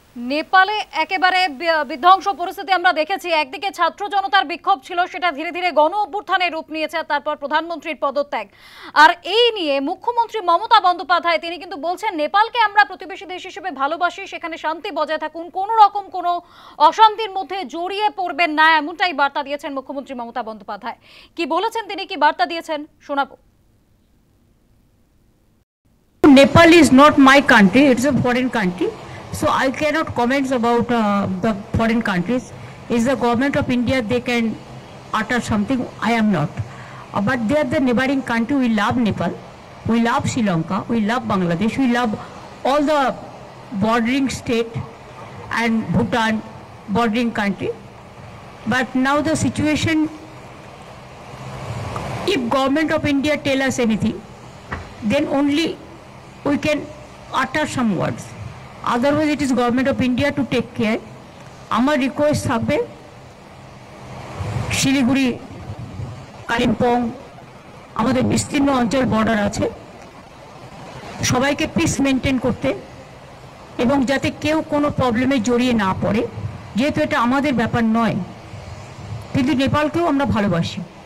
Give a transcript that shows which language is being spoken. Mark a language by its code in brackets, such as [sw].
[bn] নেপালে একেবারে বিধ্বংস পরিস্থিতি আমরা দেখেছি। একদিকে ছাত্র জনতার বিক্ষোভ ছিল, সেটা ধীরে ধীরে গণ অভ্যুত্থানে রূপ নিয়েছে, তারপর প্রধানমন্ত্রীর পদত্যাগ। আর এই নিয়ে মুখ্যমন্ত্রী মমতা বন্দ্যোপাধ্যায় তিনি কিন্তু বলছেন নেপালকে আমরা প্রতিবেশী দেশ হিসেবে ভালোবাসি, সেখানে শান্তি বজায় থাকুন, কোনো রকম কোনো অশান্তির মধ্যে জড়িয়ে পড়বেন না, এমনটাই বার্তা দিয়েছেন মুখ্যমন্ত্রী মমতা বন্দ্যোপাধ্যায়। কি বলেছেন তিনি, কি বার্তা দিয়েছেন শোনাবো। [en] Nepal is not my country, it's a foreign country. So I cannot comment about the foreign countries. Is the government of India, they can utter something, I am not. But they are the neighboring country. We love Nepal, we love Sri Lanka, we love Bangladesh, we love all the bordering state and Bhutan bordering country. But now the situation, if government of India tell us anything, then only we can utter some words. Otherwise it is government of India to take care. [bn] আমার request থাকবে শিলিগুড়ি, কালিম্পং, আমাদের বিস্তীর্ণ অঞ্চল border আছে, সবাইকে piece maintain করতে এবং যাতে কেউ কোনো প্রবলেমে জড়িয়ে না পড়ে, যেহেতু এটা আমাদের ব্যাপার নয়, কিন্তু নেপালকেও আমরা ভালোবাসি।